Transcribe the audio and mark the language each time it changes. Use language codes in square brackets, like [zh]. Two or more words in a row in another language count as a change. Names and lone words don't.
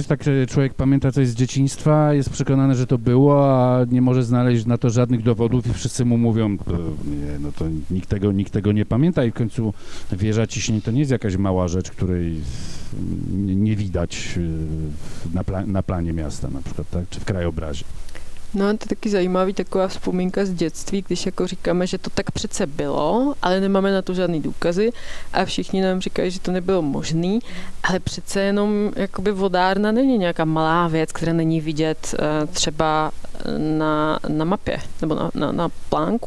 [pl] Że tak człowiek pamięta coś z dzieciństwa, jest przekonany, że to było, a nie może znaleźć na to żadnych dowodów i wszyscy mu mówią, nie, no to nikt tego nie pamięta i w końcu wieża ciśnień to nie jest jakaś mała rzecz, której nie widać na planie miasta na przykład, tak? Czy w krajobrazie. [cs] No to taky zajímavý taková vzpomínka z dětství, když jako říkáme, že to tak přece bylo, ale nemáme na to žádný důkazy a všichni nám říkají, že to nebylo možný, ale přece jenom jakoby vodárna není nějaká malá věc, která není vidět třeba na mapě nebo na plánku.